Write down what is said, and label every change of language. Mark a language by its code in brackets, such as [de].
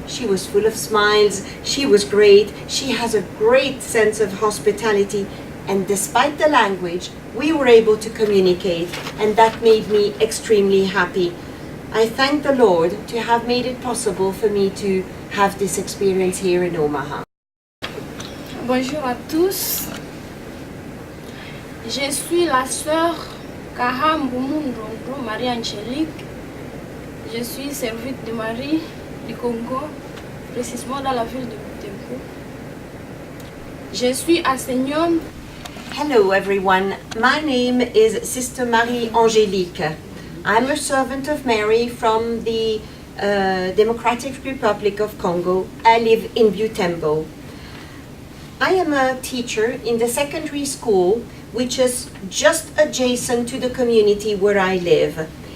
[en] She was full of smiles, she was great, she has a great sense of hospitality, and despite the language, we were able to communicate, and that made me extremely happy. I thank the Lord to have made it possible for me to have this experience here in Omaha. [fr] Bonjour à tous. Je suis la sœur Kaham Ndrondo Marie Angélique. Je suis servite de Marie du Congo, précisément dans la ville de Butembo. Je suis enseignante [en] Hello everyone, my name is Sister Marie-Angélique. I'm a servant of Mary from the Democratic Republic of Congo. I live in Butembo. I am a teacher in the secondary school which is just adjacent to the community where I live.